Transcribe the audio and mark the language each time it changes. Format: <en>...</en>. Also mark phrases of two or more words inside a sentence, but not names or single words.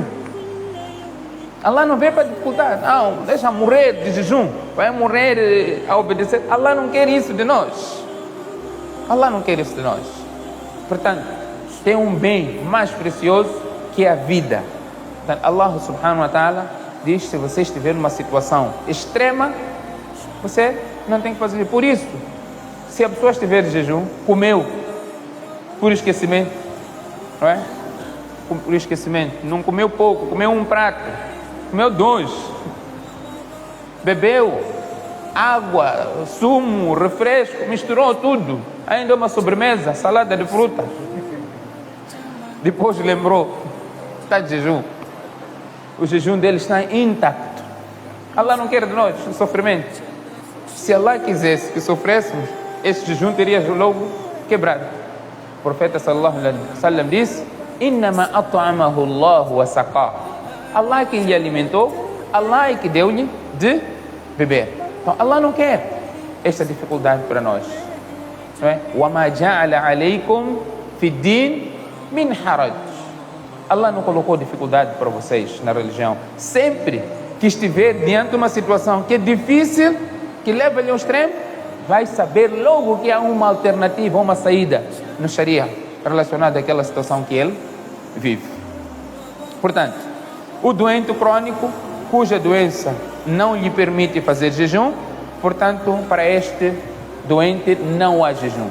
<pt>Allah não veio para dificultar. Não, deixa morrer de jejum, vai morrer a obedecer. Allah não quer isso de nós. Allah não quer isso de nós. Portanto, tem um bem mais precioso que é a vida. Portanto, Allah</pt> <ar>سبحانه وتعالى</ar> <pt>diz: se você estiver numa situação extrema, você não tem que fazer. Por isso, se a pessoa estiver de jejum, comeu por esquecimento, não é? Por esquecimento, não comeu pouco, comeu um prato, comeu 2, bebeu água, sumo, refresco, misturou tudo, ainda uma sobremesa, salada de fruta. Depois lembrou, está de jejum. O jejum dele está intacto. Allah não quer de nós o sofrimento. Se Allah quisesse que sofrêssemos, esse jejum teria logo quebrado. O profeta</pt> <ar>صلى الله عليه وسلم</ar> <pt>disse:</pt> <ar>"إنما أطعمه الله وسقاه."</ar> <pt>Allah que lhe alimentou, Allah é que deu-lhe de beber. Então Allah não quer esta dificuldade para nós, não é?</pt> <ar>"وما جعل عليكم في الدين من حرج."</ar> <pt>Allah não colocou dificuldade para vocês na religião. Sempre que estiver diante de uma situação que é difícil, que leva-lhe ao extremo, vai saber logo que há uma alternativa, uma saída no Sharia relacionada àquela situação que ele vive. Portanto, o doente crônico, cuja doença não lhe permite fazer jejum, portanto, para este doente não há jejum.</pt>